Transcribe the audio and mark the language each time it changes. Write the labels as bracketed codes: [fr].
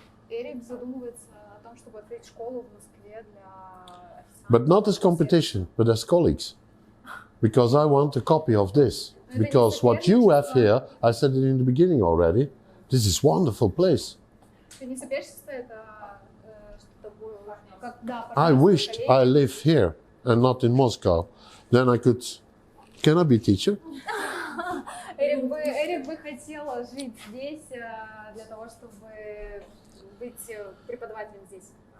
[ru] Эрик задумывается о том, чтобы открыть школу в Москве для официантов. [en] But not as competition, but as colleagues. Because I want a copy of this. Because what you have here, I said it in the beginning already, this is wonderful place. [ru] Это не соперничество, это что-то было, когда [en] I wished I lived here and not in Moscow. Then I could... Can I be teacher? [ru] Эрик бы хотел жить здесь для того, чтобы быть преподавателем здесь.